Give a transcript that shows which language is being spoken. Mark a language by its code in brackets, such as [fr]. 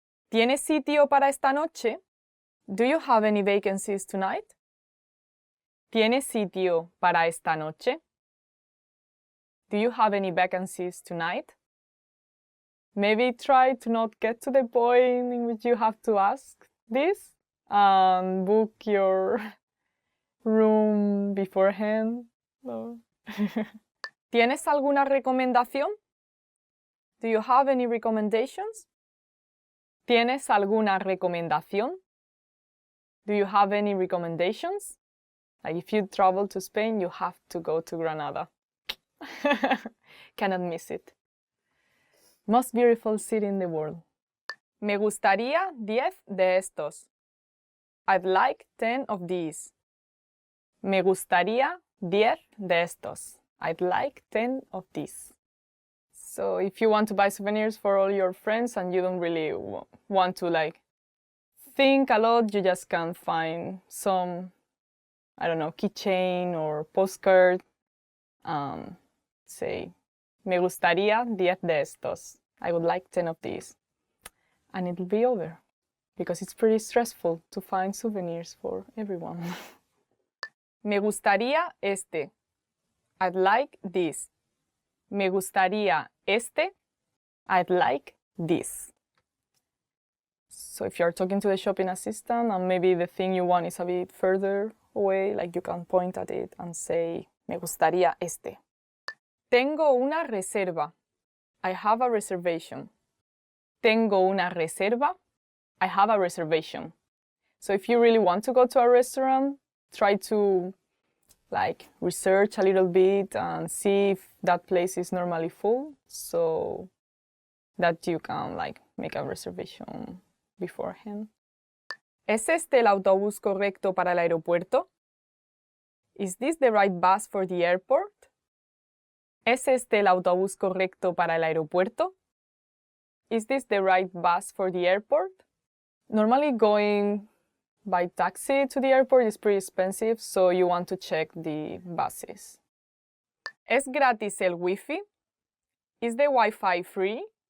[es] ¿Tienes sitio para esta noche? [en] Do you have any vacancies tonight? [es] ¿Tienes sitio para esta noche? [en] Do you have any vacancies tonight? Maybe try to not get to the point in which you have to ask this and book your room beforehand. No. [es] ¿Tienes alguna recomendación? [en] Do you have any recommendations? [es] ¿Tienes alguna recomendación? [en] Do you have any recommendations? Like if you travel to Spain, you have to go to Granada. Cannot miss it. Most beautiful city in the world. [es] Me gustaría 10 de estos. [en] I'd like 10 of these. [es] Me gustaría 10 de estos. [en] I'd like 10 of these. So if you want to buy souvenirs for all your friends and you don't really want to like think a lot, you just can find some, I don't know, keychain or postcard Say, [es] me gustaría 10 de estos. [en] I would like 10 of these. And it'll be over. Because it's pretty stressful to find souvenirs for everyone. [es] Me gustaría este. [en] I'd like this. [es] Me gustaría este. [en] I'd like this. So if you're talking to the shopping assistant and maybe the thing you want is a bit further away, like you can point at it and say, [es] me gustaría este. Tengo una reserva. [en] I have a reservation. [es] Tengo una reserva. [en] I have a reservation. So if you really want to go to a restaurant, try to like research a little bit and see if that place is normally full so that you can like make a reservation beforehand. [es] ¿Es este el autobús correcto para el aeropuerto? [en] Is this the right bus for the airport? [es] ¿Es este el autobús correcto para el aeropuerto? [en] Is this the right bus for the airport? Normally going by taxi to the airport is pretty expensive, so you want to check the buses. [es] ¿Es gratis el Wi-Fi? [en] Is the Wi-Fi free?